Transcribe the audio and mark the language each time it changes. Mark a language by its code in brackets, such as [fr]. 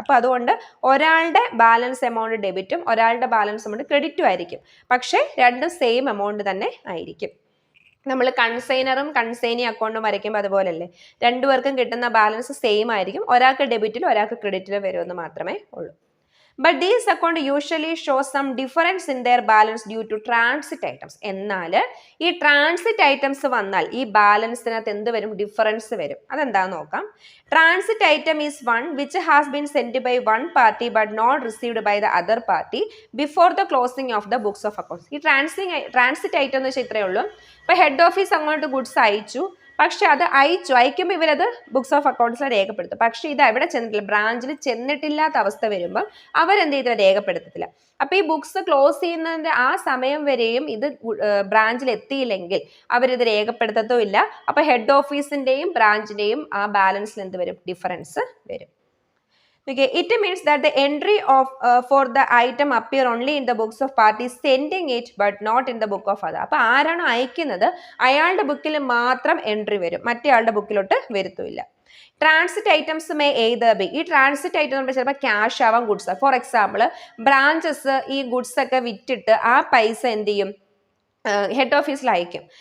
[ml] അപ്പോൾ അതുകൊണ്ട് ഒരാളുടെ ബാലൻസ് എമൗണ്ട് ഡെബിറ്റും ഒരാളുടെ ബാലൻസ് എമൗണ്ട് ക്രെഡിറ്റും ആയിരിക്കും. പക്ഷേ രണ്ടും സെയിം എമൗണ്ട് തന്നെ ആയിരിക്കും. നമ്മൾ കൺസൈനറും കൺസൈനി അക്കൗണ്ടും വരയ്ക്കുമ്പോൾ അതുപോലല്ലേ, രണ്ടുപേർക്കും കിട്ടുന്ന ബാലൻസ് സെയിം ആയിരിക്കും. ഒരാൾക്ക് ഡെബിറ്റിലും ഒരാൾക്ക് ക്രെഡിറ്റിലും വരുമെന്ന് മാത്രമേ ഉള്ളൂ. [en] But these account usually show some difference in their balance due to transit items. [ml] എന്നാൽ ഈ ട്രാൻസിറ്റ് ഐറ്റംസ് വന്നാൽ ഈ ബാലൻസിനകത്ത് എന്ത് വരും? ഡിഫറൻസ് വരും. അതെന്താന്ന് നോക്കാം. [en] Transit item is one which has been send by one party but not received by the other party before the closing of the books of accounts. [ml] ഈ ട്രാൻസിറ്റ് ഐറ്റം എന്ന് വെച്ചാൽ ഇത്രയേ ഉള്ളൂ. ഇപ്പോൾ ഹെഡ് ഓഫീസ് അങ്ങോട്ട് ഗുഡ്സ് അയച്ചു, പക്ഷെ അത് അയക്കുമ്പോൾ ഇവരത് ബുക്സ് ഓഫ് അക്കൗണ്ട്സിൽ രേഖപ്പെടുത്തും. പക്ഷെ ഇത് എവിടെ ചെന്നിട്ടില്ല, ബ്രാഞ്ചിൽ ചെന്നിട്ടില്ലാത്ത അവസ്ഥ വരുമ്പോൾ അവരെന്ത് ചെയ്തില്ല? രേഖപ്പെടുത്തത്തില്ല. അപ്പൊ ഈ ബുക്സ് ക്ലോസ് ചെയ്യുന്നതിന്റെ ആ സമയം വരെയും ഇത് ബ്രാഞ്ചിൽ എത്തിയില്ലെങ്കിൽ അവരിത് രേഖപ്പെടുത്തത്തുമില്ല. അപ്പൊ ഹെഡ് ഓഫീസിന്റെയും ബ്രാഞ്ചിന്റെയും ആ ബാലൻസിൽ എന്ത് വരും? ഡിഫറൻസ് വരും. [en] Okay, it means that the entry of for the item appear only in the books of parties sending it but not in the book of other. [ml] അപ്പോൾ ആരാണോ അയക്കുന്നത് അയാളുടെ ബുക്കിൽ മാത്രം എൻട്രി വരും, മറ്റേയാളുടെ ബുക്കിലോട്ട് വരുത്തില്ല. [en] transit items may either be, [ml] ഈ transit item നമ്മൾ ചിലപ്പോൾ ക്യാഷ് ആവാം, ഗുഡ്സ് ആവാം. ഫോർ എക്സാമ്പിൾ ബ്രാഞ്ചസ് ഈ ഗുഡ്സ് ഒക്കെ വിറ്റിട്ട് ആ പൈസ എന്ത് ചെയ്യും? ഹെഡ് ഓഫീസിൽ അയക്കും.